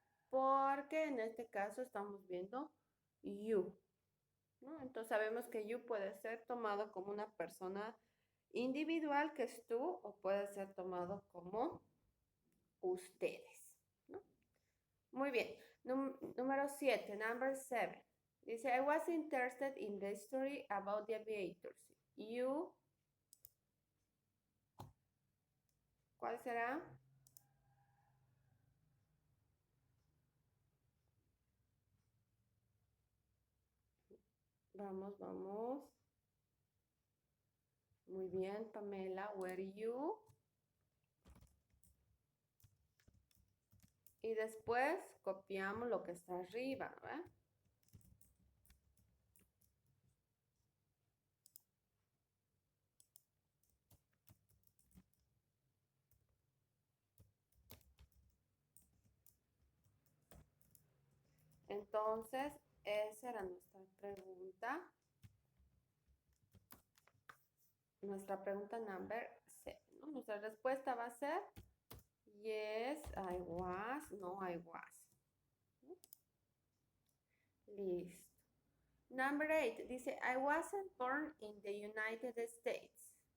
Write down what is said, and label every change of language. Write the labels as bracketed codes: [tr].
[es] Porque en este caso estamos viendo you, ¿no? Entonces sabemos que you puede ser tomado como una persona individual que es tú o puede ser tomado como ustedes, ¿no? Muy bien. Número 7, number 7. [en] Dice, I was interested in the story about the aviators. [es] You, ¿cuál será? Vamos. Muy bien, Pamela, were you? Y después copiamos lo que está arriba, ¿verdad? Entonces, esa era nuestra pregunta. Nuestra pregunta number 7, ¿no? Nuestra respuesta va a ser yes, I was, no, I was. Listo. [en] Number 8 dice, I wasn't born in the United States.